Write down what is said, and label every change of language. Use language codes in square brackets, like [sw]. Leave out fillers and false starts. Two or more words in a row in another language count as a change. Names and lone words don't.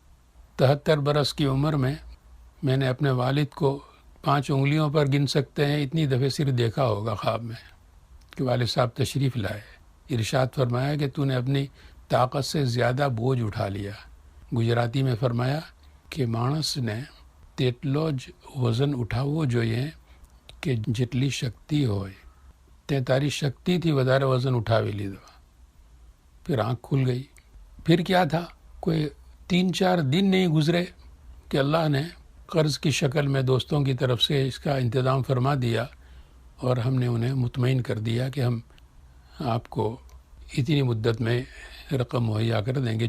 [ur] 73 برس کی عمر میں میں نے اپنے والد کو 5 انگلیوں پر گن سکتے ہیں اتنی دفعہ صرف دیکھا ہوگا خواب میں کہ والد صاحب تشریف لائے. ارشاد فرمایا کہ تو نے اپنی طاقت سے زیادہ بوجھ اٹھا لیا. گجراتی میں فرمایا کہ [gu] માણસ ને તેટલો જ વજન ઉઠાવવો જોઈએ કે જેટલી શક્તિ હોય. તે તારી શક્તિથી વધારે વજન ઉઠાવી લીધો. [ur] پھر آنکھ کھل گئی. پھر کیا تھا، کوئی 3-4 دن نہیں گزرے کہ اللہ نے قرض کی شکل میں دوستوں کی طرف سے اس کا انتظام فرما دیا اور ہم نے انہیں مطمئن کر دیا کہ ہم آپ کو اتنی مدت میں رقم مہیا کر دیں گے.